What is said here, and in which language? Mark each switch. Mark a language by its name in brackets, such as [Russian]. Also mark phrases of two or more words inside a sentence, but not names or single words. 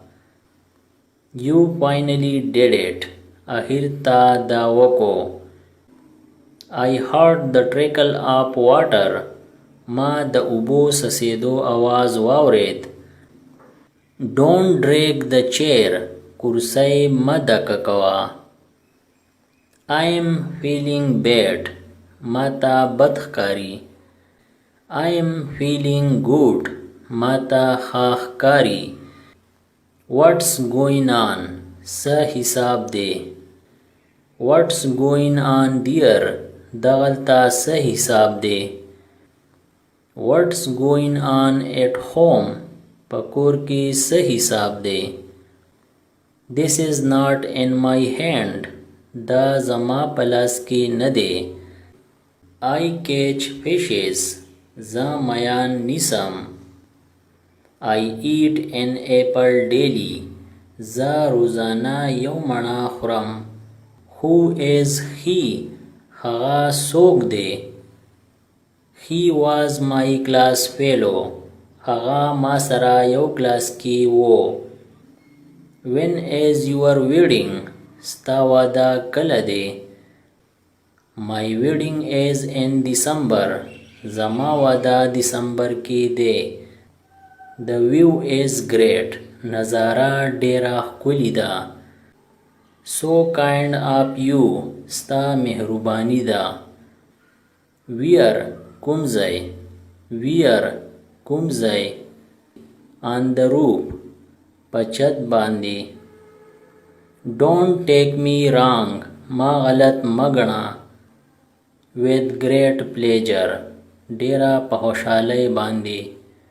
[English] You finally did it, [Pashto] اخر تا دا وکړو. [English] I heard the trickle of water, [Pashto] ما د اوبو څڅېدو आवाज واورېد. [English] Don't drag the chair, [Pashto] کرسۍ مه دکه کوه. [English] I am feeling bad, [Pashto] ما ته بد ښکاري. [English] I am feeling good, [Pashto] ما ته ښه ښکاري. [English] What's going on, [Pashto] څه حساب دی. [English] What's going on there, [Pashto] دغلته څه حساب دی. [English] What's going on at home, [Pashto] په کور کې څه حساب دی. [English] This is not in my hand, [Pashto] دا زما په لاس کې نه دی. [English] I catch fishes, [Pashto] زه میان نیسم. [English] I eat an apple daily. [Pashto] زه روزانه یو مڼه خورم. [English] Who is he? [Pashto] هغه څوک دی؟ [English] He was my class fellow. [Pashto] هغه ما سره یو کلاس کې و. [English] When is your wedding? [Pashto] ستا واده کله دی؟ [English] My wedding is in December. [Pashto] زما واده دسمبر کې دی. [English] The view is great. [Pashto] نظاره ډیره ښکلې ده. [English] So kind of you. [Pashto] ستا مهرباني ده. Where کوم ځای؟ Where کوم ځای؟ [English] On the roof [Pashto] په چت باندې. [English] Don't take me wrong. [Pashto] ما غلط مه ګڼه. [English] With great pleasure [Pashto] ډیره په خوشحالۍ باندې.